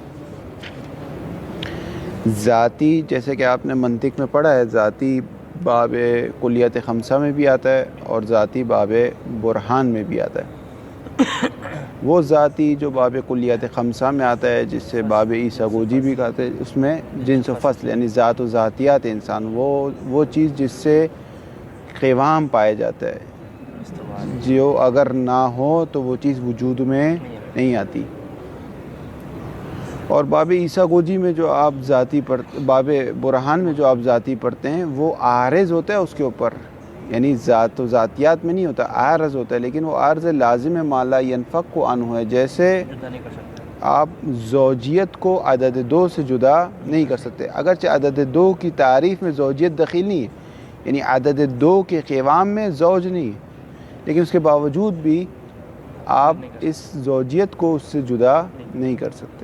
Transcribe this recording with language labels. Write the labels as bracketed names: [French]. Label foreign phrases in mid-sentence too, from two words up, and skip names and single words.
[Urdu] ذاتی جیسے کہ آپ نے منطق میں پڑھا ہے، ذاتی باب کلیت خمسہ میں بھی آتا ہے اور ذاتی باب برہان میں بھی آتا ہے۔ وہ ذاتی جو باب کلیت خمسہ میں آتا ہے، جس سے باب عیسیٰ گوجی بھی کہتے ہیں، اس میں جنس و فصل یعنی ذات و ذاتیات انسان، وہ چیز جس سے قوام پایا جاتا ہے، جو اگر نہ ہو تو وہ چیز وجود میں نہیں آتی۔ اور باب عیسیٰ گوجی میں جو آپ ذاتی باب برہان میں جو آپ ذاتی پڑھتے ہیں، وہ عارض ہوتا ہے اس کے اوپر، یعنی ذات و ذاتیات میں نہیں ہوتا، عارض ہوتا ہے، لیکن وہ عارض لازم [Arabic] ما لا ينفک عنہ [Urdu] ہے۔ جیسے آپ زوجیت کو عدد دو سے جدا نہیں کر سکتے، اگرچہ عدد دو کی تعریف میں زوجیت دخیل نہیں ہے، یعنی عدد دو کے قوام میں زوج نہیں ہے، لیکن اس کے باوجود بھی آپ اس زوجیت کو اس سے جدا نہیں کر سکتے۔